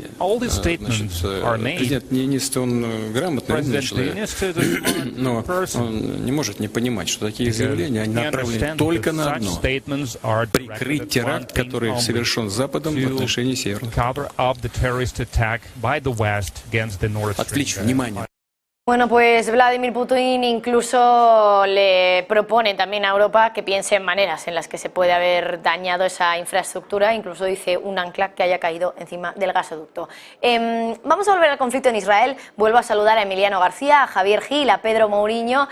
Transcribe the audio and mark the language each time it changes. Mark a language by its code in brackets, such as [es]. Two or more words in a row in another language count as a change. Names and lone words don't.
[ru] Президент Ниинистö, он грамотный, умный человек, но он не может не понимать, что такие заявления, они направлены только на одно: прикрыть теракт, который совершен Западом в отношении Северного. Отвлечь внимание. [es] Bueno, pues Vladimir Putin incluso le propone también a Europa que piense en maneras en las que se puede haber dañado esa infraestructura, incluso dice un ancla que haya caído encima del gasoducto. Vamos a volver al conflicto en Israel. Vuelvo a saludar a Emiliano García, a Javier Gil, a Pedro Mourinho.